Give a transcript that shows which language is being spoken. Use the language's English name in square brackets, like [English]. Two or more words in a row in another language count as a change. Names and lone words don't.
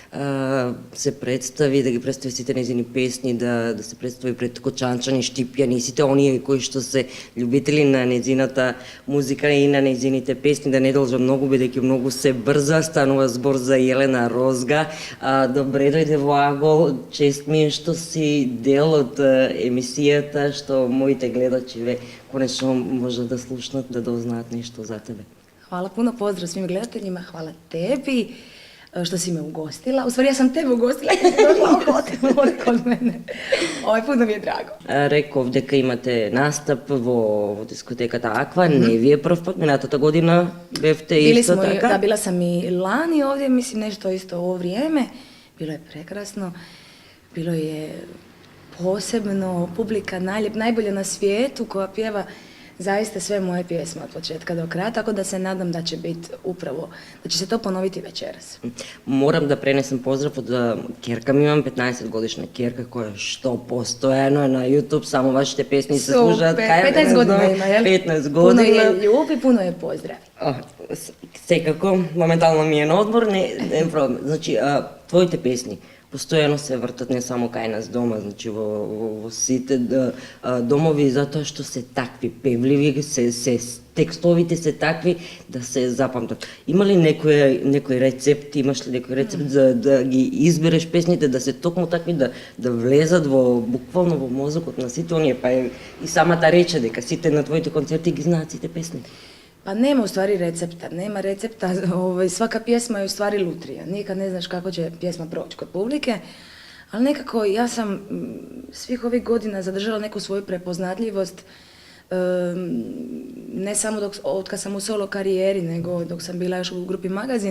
[Macedonian] се представи, да ги представи сите нејзини песни, да се представи пред кочанчани, штипјани и сите оние кои што се љубители на нејзината музика и на нејзините песни, да не должам многу, бидејќи многу се брза. Станува збор за Јелена Розга. Добре дојде во Агол, чест ми е што си дел од емисијата, што моите гледачи конечно може да слушнат, да дознаат нешто за тебе. [Croatian] Hvala puno, pozdrav svim gledateljima, hvala tebi što si me ugostila. U stvari ja sam tebe ugostila kad si došla u hotel kod mene. Puno mi je drago. [Macedonian] Реков дека имате настап во дискотеката Аква, не ви е прв пат, минатата година бевте исто така? [Croatian] Da, bila sam i lani ovdje, mislim nešto isto ovo vrijeme. Bilo je prekrasno, bilo je posebno, publika najbolja na svijetu koja pjeva zaista sve moje pjesme od početka do kraja, tako da se nadam da će biti upravo, da će se to ponoviti večeras. [Serbian] Moram da prenesem pozdrav od [Macedonian] керка ми, имам 15 годишна керка која што постојано е на YouTube, само вашите песни се слушаат. 15 година има, јел? 15 година. [Croatian] Puno je ljubi, puno je pozdravi. [Macedonian] Секако, моментално ми е на одмор, не проблем. Значи, твоите песни постојано се вртат не само кај нас дома, значи во сите домови, затоа што се такви певливи, текстовите се такви да се запамтат. Има ли некој рецепт, имаш ли некој рецепт за да ги избереш песните, да се токму такви, да влезат буквално во мозокот на сите оние, па и самата рече дека сите на твоите концерти ги знаат сите песни? [Croatian] Pa nema u stvari recepta, svaka pjesma je u stvari lutrija, nikad ne znaš kako će pjesma proći kod publike, ali nekako ja sam svih ovih godina zadržala neku svoju prepoznatljivost, ne samo od kad sam u solo karijeri, nego dok sam bila još u grupi Magazin.